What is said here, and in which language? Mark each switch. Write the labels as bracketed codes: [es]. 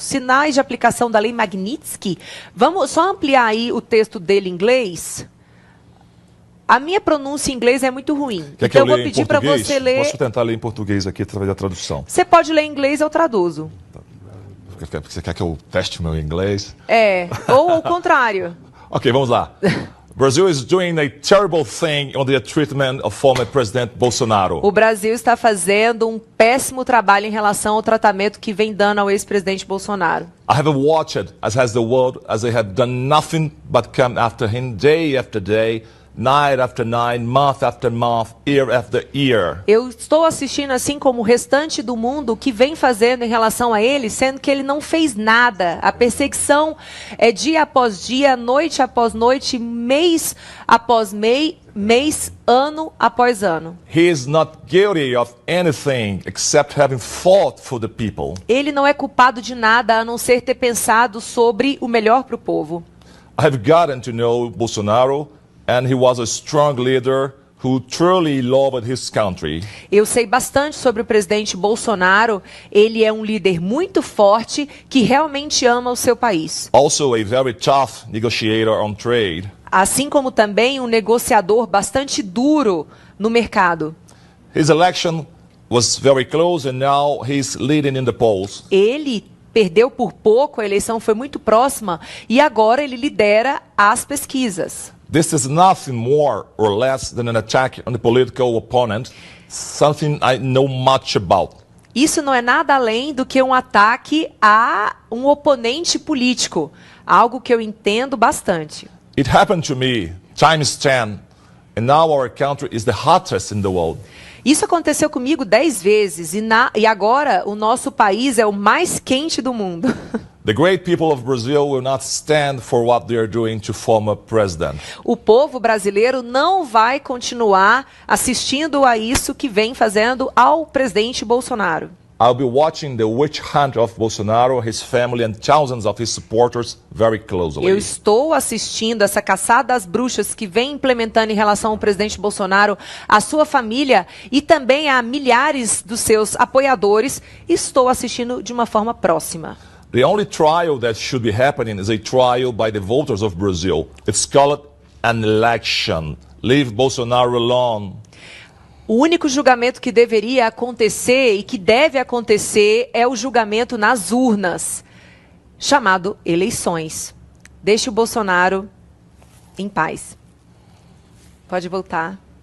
[pt] Sinais de aplicação da lei Magnitsky. Vamos só ampliar aí o texto dele em inglês. A minha pronúncia em inglês é muito ruim. Então eu vou pedir para você ler... Posso tentar ler em português aqui através da tradução? Você pode ler em inglês, eu traduzo. Você quer que eu teste o meu inglês? Ou o contrário. Ok, vamos lá. [en] Brazil is doing a terrible thing on the treatment of former President Bolsonaro. [pt] O Brasil está fazendo um péssimo trabalho em relação ao tratamento que vem dando ao ex-presidente Bolsonaro. [en] I have watched, as has the world, as they have done nothing but come after him day after day, night after night, month after month, year after year. [pt] Eu estou assistindo, assim como o restante do mundo, o que vem fazendo em relação a ele, sendo que ele não fez nada. A perseguição é dia após dia, noite após noite, mês após mês, ano após ano. [en] He is not guilty of anything except having fought for the people. [pt] Ele não é culpado de nada a não ser ter pensado sobre o melhor para o povo. [en] I have gotten to know Bolsonaro, and he was a strong leader who truly loved his country. [pt] Eu sei bastante sobre o presidente Bolsonaro. Ele é um líder muito forte que realmente ama o seu país. [en] Also a very tough negotiator on trade. [pt] Assim como também um negociador bastante duro no mercado. [en] His election was very close and now he's leading in the polls. [pt] Ele perdeu por pouco, a eleição foi muito próxima e agora ele lidera as pesquisas. [en] This is nothing more or less than an attack on the political opponent, something I know much about. [pt] Isso não é nada além do que um ataque a um oponente político, algo que eu entendo bastante. [en] It happened to me times 10, and now our country is the hottest in the world. [pt] Isso aconteceu comigo 10 vezes e agora o nosso país é o mais quente do mundo. [en] The great people of Brazil will not stand for what they are doing to former president. [pt] O povo brasileiro não vai continuar assistindo a isso que vem fazendo ao presidente Bolsonaro. [en] I'll be watching the witch hunt of Bolsonaro, his family and thousands of his supporters very closely. [pt] Eu estou assistindo essa caçada às bruxas que vem implementando em relação ao presidente Bolsonaro, a sua família e também a milhares dos seus apoiadores. Estou assistindo de uma forma próxima. [en] The only trial that should be happening is a trial by the voters of Brazil. It's called an election. Leave Bolsonaro alone. [pt] O único julgamento que deveria acontecer e que deve acontecer é o julgamento nas urnas, chamado eleições. Deixe o Bolsonaro em paz. Pode voltar.